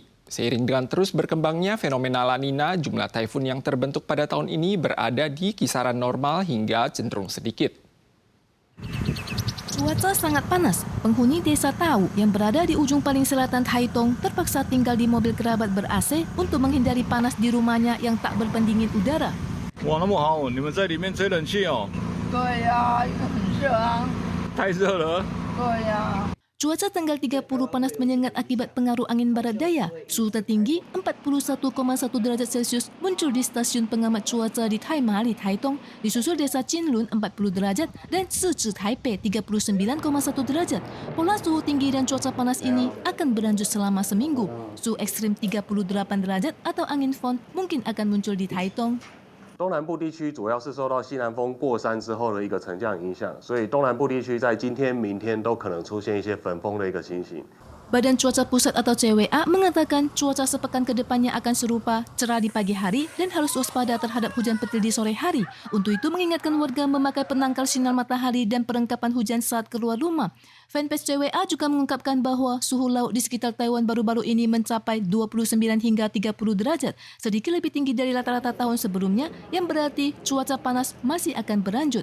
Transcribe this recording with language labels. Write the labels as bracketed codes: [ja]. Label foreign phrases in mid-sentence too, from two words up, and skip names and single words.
[id] Seiring dengan terus berkembangnya fenomena La Nina, jumlah taifun yang terbentuk pada tahun ini berada di kisaran normal hingga cenderung sedikit. Cuaca sangat panas. Penghuni desa Tau yang berada di ujung paling selatan Taitung terpaksa tinggal di mobil kerabat ber-AC untuk menghindari panas di rumahnya yang tak berpendingin udara. [zh] 哇，那么好，你们在里面吹冷气哦？对呀，因为很热啊。太热了。对呀。 [id] Cuaca tanggal 30 panas menyengat akibat pengaruh angin barat daya. Suhu tertinggi 41,1 derajat Celcius muncul di stasiun pengamat cuaca di Taimali, Taitung, disusul desa Qinlun 40 derajat dan Shichi, Taipei 39,1 derajat. Pola suhu tinggi dan cuaca panas ini akan berlanjut selama seminggu. Suhu ekstrim 38 derajat atau angin fon mungkin akan muncul di Taitung. [zh] 东南部地区主要是受到西南风过山之后的一个沉降影响，所以东南部地区在今天、明天都可能出现一些粉风的一个情形。 [id] Badan Cuaca Pusat atau CWA mengatakan cuaca sepekan ke depannya akan serupa, cerah di pagi hari dan harus waspada terhadap hujan petir di sore hari. Untuk itu mengingatkan warga memakai penangkal sinar matahari dan perlengkapan hujan saat keluar rumah. Fanpage CWA juga mengungkapkan bahwa suhu laut di sekitar Taiwan baru-baru ini mencapai 29 hingga 30 derajat, sedikit lebih tinggi dari rata-rata tahun sebelumnya, yang berarti cuaca panas masih akan berlanjut.